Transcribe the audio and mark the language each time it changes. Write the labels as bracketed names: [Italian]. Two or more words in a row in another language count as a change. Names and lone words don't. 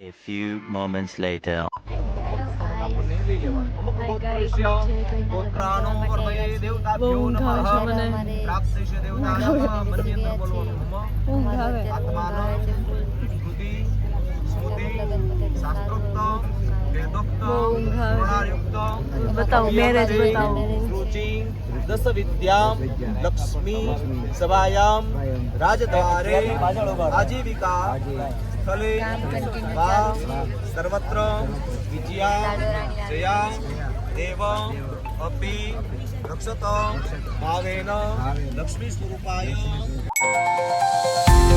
[English] few moments later. [Gujarati] બહુ ઊંઘ આવે છે મને. ઊંઘ આવે. બહુ ઊંઘ આવે. બતાવો મેરેજ બતાવો. [Sanskrit] दश विद्याम लक्ष्मी सभायाम राजद्वारे आजीविका स्थले वा सर्वत्र विजया जया देव अपि रक्षत भावेन लक्ष्मी स्वरूपाय